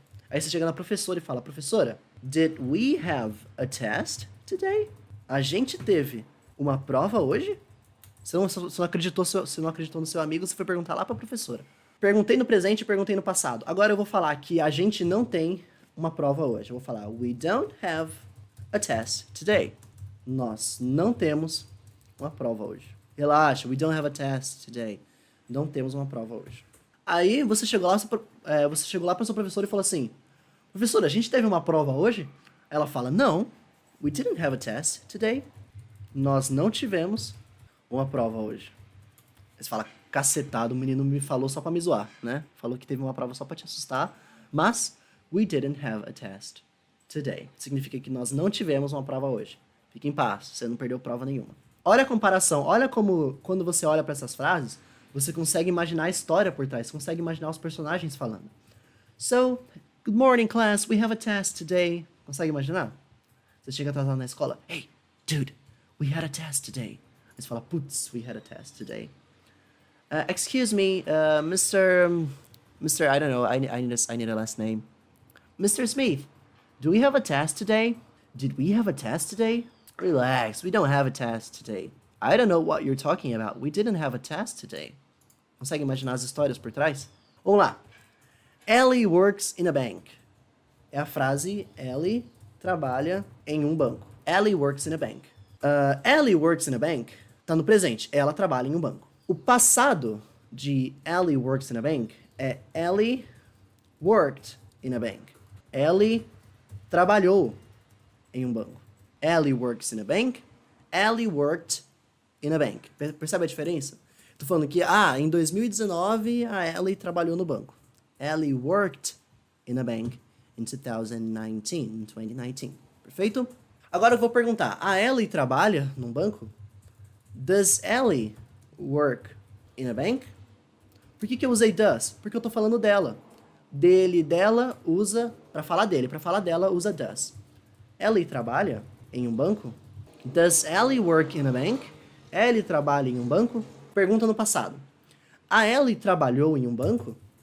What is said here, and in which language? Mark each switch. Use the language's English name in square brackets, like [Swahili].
[Portuguese] Aí você chega na professora e fala, professora, [English] did we have a test today? [Portuguese] A gente teve uma prova hoje? Você não acreditou no seu amigo, você foi perguntar lá pra professora. Perguntei no presente e perguntei no passado. Agora eu vou falar que a gente não tem uma prova hoje. Eu vou falar, [English] we don't have a test today. [Portuguese] Nós não temos uma prova hoje. Relaxa, [English] we don't have a test today. [Portuguese] Não temos uma prova hoje. Aí você chegou lá pra sua professora e falou assim, professora, a gente teve uma prova hoje? Ela fala, não, [English] we didn't have a test today. [Portuguese] Nós não tivemos uma prova hoje. Aí você fala, cacetado, o menino me falou só pra me zoar, né? Falou que teve uma prova só pra te assustar, mas [English] we didn't have a test today. [Portuguese] Significa que nós não tivemos uma prova hoje. Fique em paz, você não perdeu prova nenhuma. Olha a comparação, olha como quando você olha pra essas frases, você consegue imaginar a história por trás, você consegue imaginar os personagens falando. [English] So, good morning class, we have a test today. [Portuguese] Consegue imaginar? Você chega atrasado na escola, [English] hey, dude, we had a test today. [Portuguese] Aí você fala, putz, [English] we had a test today. Excuse me, Mr. I don't know, I need a last name. Mr. Smith, do we have a test today? Did we have a test today? Relax, we don't have a test today. I don't know what you're talking about. We didn't have a test today. [Portuguese] Consegue imaginar as histórias por trás? Vamos lá. [English] Ellie works in a bank. [Portuguese] É a frase, Ellie trabalha em um banco. [English] Ellie works in a bank. Ellie works in a bank [Portuguese] tá no presente. Ela trabalha em um banco. O passado de [English] Ellie works in a bank é Ellie worked in a bank. [Portuguese] Ellie trabalhou em um banco. [English] Ellie works in a bank. Ellie worked in a bank. [Portuguese] Percebe a diferença? Tô falando que, em 2019, a Ellie trabalhou no banco. [English] Ellie worked in a bank in 2019. [Portuguese] Perfeito? Agora eu vou perguntar, a Ellie trabalha num banco? [English] Does Ellie work in a bank? [Portuguese] Por que eu usei does? Porque eu tô falando dela. Dele, dela, usa pra falar dele. Pra falar dela, usa does. Ellie trabalha em um banco? [English] Does Ellie work in a bank? [Portuguese] Ellie trabalha em um banco? Pergunta no passado. A Ellie trabalhou em um banco?